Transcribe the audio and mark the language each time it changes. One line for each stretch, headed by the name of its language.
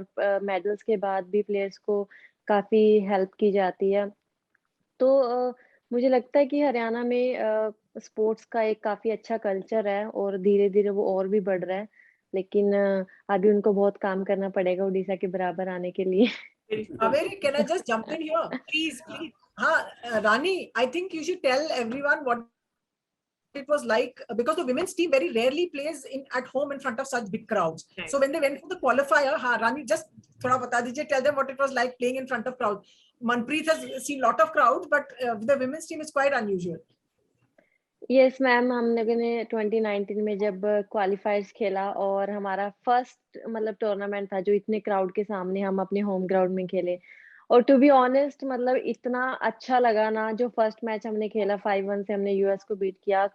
Hindi: और मेडल्स के बाद भी प्लेयर्स को काफी हेल्प की जाती है। तो मुझे लगता है कि हरियाणा में स्पोर्ट्स का एक काफी अच्छा कल्चर है और धीरे धीरे वो और भी बढ़ रहा है। लेकिन अभी उनको बहुत काम करना पड़ेगा उड़ीसा के बराबर आने के लिए।
English: Kaveri, can I just jump in here? Please, please. Rani, I think you should tell everyone what it was like, because the women's team very rarely plays at home in front of such big crowds. Right. So when they went for the qualifier, Rani, just
Hindi: thoda bata dijiye,
English: tell them what it was like playing in front of crowds. Manpreet has seen lot of crowds, but the women's team is quite unusual.
Hindi: Yes ma'am, हम लोगों ने 2019 में जब क्वालिफायर्स खेला और हमारा first मतलब tournament था जो इतने क्राउड के सामने हम अपने होम ग्राउंड में खेले। और टू बी ऑनेस्ट, मतलब इतना अच्छा लगा ना, जो फर्स्ट मैच हमने खेला 5-1 से हमने यूएस को बीट किया।